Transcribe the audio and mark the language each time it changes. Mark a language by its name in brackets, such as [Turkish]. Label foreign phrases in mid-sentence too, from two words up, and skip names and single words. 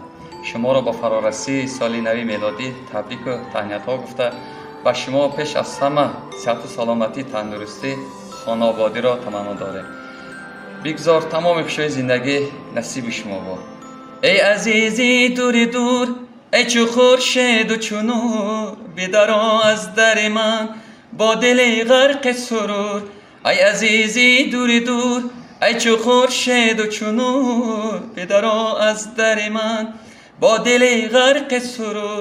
[Tajik] Шуморо ба фарорасии соли нави мелодӣ табрику таҳниятҳо гуфта, ба шумо пеш аз ҳама сиҳату саломатӣ, тандурустӣ, хонободиро таманно дорем. бигзор тамоми хушои зиндагӣ насиби шумо бод. эй азизи дури дур, [Persian] ای چو خورشید و چو نور، بدرآ از در من با دل غرق سرور. ای عزیزی دوری دور، ای چو خورشید و چو نور، بدرآ از در من با دل غرق سرور.